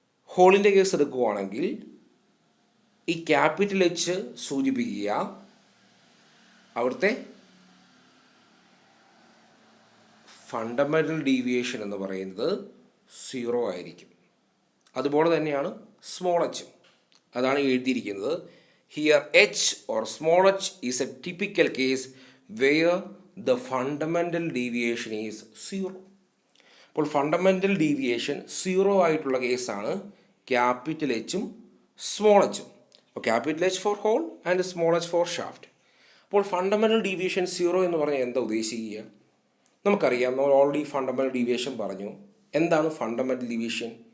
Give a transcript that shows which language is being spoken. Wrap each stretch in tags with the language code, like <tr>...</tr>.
<ml>ഹോളിൻ്റെ കേസ് എടുക്കുകയാണെങ്കിൽ ഈ ക്യാപിറ്റൽ H സൂചിപ്പിക്കുക അവിടുത്തെ ഫണ്ടമെൻ്റൽ ഡീവിയേഷൻ എന്ന് പറയുന്നത് 0 ആയിരിക്കും. അതുപോലെ തന്നെയാണ് സ്മോൾ h, അതാണ് എഴുതിയിരിക്കുന്നത്.</ml> <en>Here h or small h is a typical case where the fundamental deviation is 0.</en> <ml>അപ്പോൾ ഫണ്ടമെൻ്റൽ ഡീവിയേഷൻ 0 ആയിട്ടുള്ള കേസാണ് ക്യാപിറ്റൽ എച്ചും സ്മോൾ എച്ചും. അപ്പോൾ</ml> <en>Capital H for hole and small H for shaft.</en> <ml>അപ്പോൾ ഫണ്ടമെൻ്റൽ ഡീവിയേഷൻ 0 എന്ന് പറഞ്ഞാൽ എന്താ ഉദ്ദേശിക്കുക? നമുക്കറിയാം, നമ്മൾ ഓൾറെഡി ഫണ്ടമെൻ്റൽ ഡീവിയേഷൻ പറഞ്ഞു. എന്താണ് ഫണ്ടമെൻ്റൽ ഡീവിയേഷൻ?</ml>